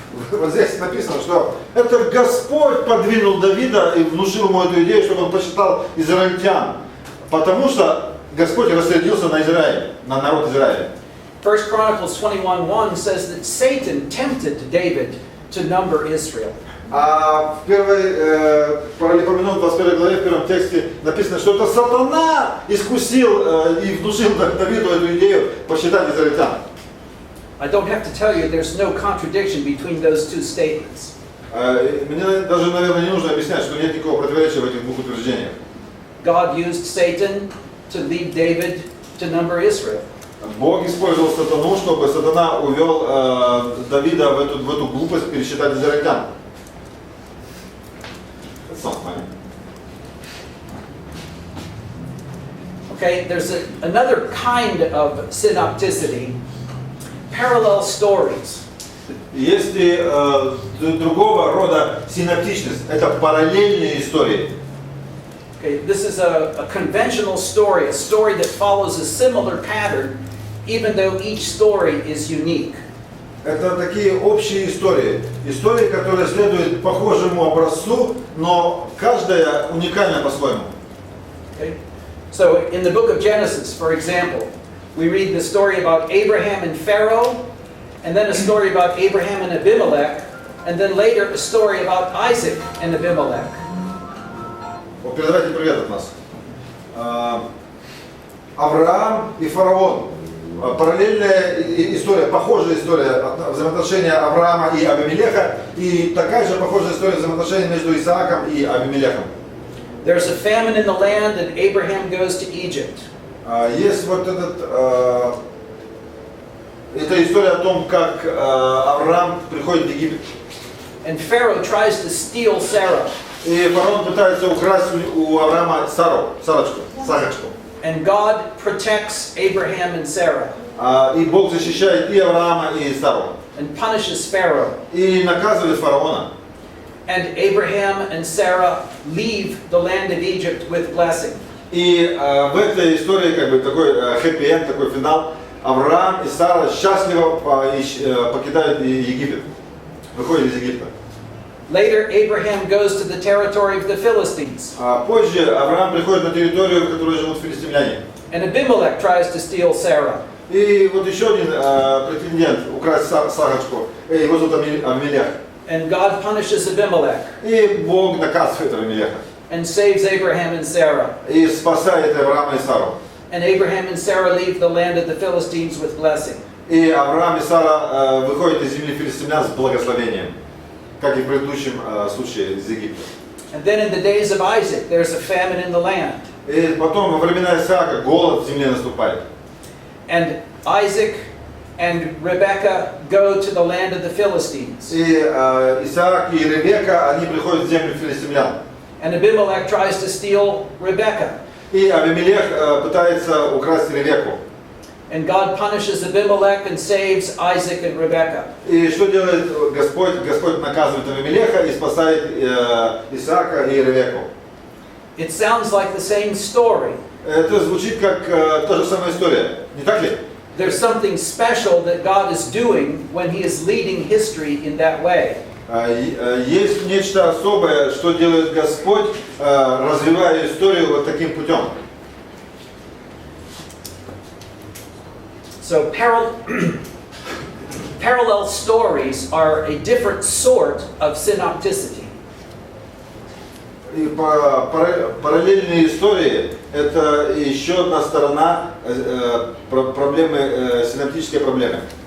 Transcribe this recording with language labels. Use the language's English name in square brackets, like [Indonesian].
[Russian] Вот здесь написано, что это Господь подвинул Давида и внушил ему эту идею, чтобы он посчитал израильтян. Потому что Господь рассердился на Израиль, на народ Израиля. [English] 1 Chronicles 21:1 says that Satan tempted David to number Israel. [Russian] А в первой паралипоменон 21 главе, в первом тексте написано, что это сатана искусил и внушил Давиду эту идею посчитать израильтян. [English] I don't have to tell you there's no contradiction between those two statements. [Russian] Мне даже, наверное, не нужно объяснять, что нет никакого противоречия в этих двух утверждениях. [English] God used Satan to lead David to number Israel. [Russian] Бог использовал сатану, чтобы сатана увел Давида в эту глупость пересчитать израильтян. [English] That's not funny. Okay, there's another kind of synopticity, parallel stories. [Russian] Есть и другого рода синоптичность. Это параллельные истории. [English] Okay, this is a conventional story, a story that follows a similar pattern, even though each story is unique. [Russian] Это такие общие истории. Истории, которые следуют похожему образцу, но каждая уникальна по-своему. [English] Okay? So in the book of Genesis, for example, we read the story about Abraham and Pharaoh, and then a story about Abraham and Abimelech, and then later a story about Isaac and Abimelech. [Russian] Вот передавайте привет от нас. Авраам и фараон. Параллельная история, похожая история взаимоотношения Авраама и Авимелеха, и такая же похожая история взаимоотношений между Исааком и Авимелехом. [English] There's a famine in the land, and Abraham goes to Egypt. [Russian] Есть вот эта история о том, как Авраам приходит в Египет. [English] And Pharaoh tries to steal Sarah. [Russian] И фараон пытается украсть у Авраама Сарочку. [English] And God protects Abraham and Sarah. [Russian] И Бог защищает и Авраама, и Сару. [English] And punishes Pharaoh. [Russian] И наказывает фараона. [English] And Abraham and Sarah leave the land of Egypt with blessing. [Russian] И в этой истории как бы такой хэппи-энд, такой финал. Авраам и Сара счастливо покидают Египет. Выходят из Египта. [English] Later, Abraham goes to the territory of the Philistines. [Russian] Позже Авраам приходит на территорию, в которой живут филистимляне. [English] And Abimelech tries to steal Sarah. [Russian] И вот еще один претендент украсть Сарочку. Его зовут Авимелех. [English] And God punishes Abimelech. [Russian] И Бог наказывает Авимелеха. [English] And saves Abraham and Sarah. [Russian] И спасает Авраама и Сару. [English] And Abraham and Sarah leave the land of the Philistines with blessing. [Russian] И Авраам и Сара выходят из земли филистимлян с благословением, как и в предыдущем случае из Египта. [English] And then in the days of Isaac, there's a famine in the land. [Russian] И потом во времена Исаака голод в земле наступает. [English] And Isaac and Rebekah go to the land of the Philistines. [Russian] И Исаак и Ревека, они приходят в землю филистимлян. [English] And Abimelech tries to steal Rebekah. [Russian] И Авимелех пытается украсть Ревеку. [English] And God punishes Abimelech and saves Isaac and Rebekah. [Russian] И что делает Господь? Господь наказывает Авимелеха и спасает Исаака и Ревеку. [English] It sounds like the same story. [Russian] Это звучит как та же самая история, не так ли? [English] There's something special that God is doing when He is leading history in that way. [Russian] Есть нечто особое, что делает Господь, развивая историю вот таким путем. [English] So parallel stories are a different sort of synopticity. [Russian] И параллельные истории – это еще одна сторона проблемы, синоптической проблемы.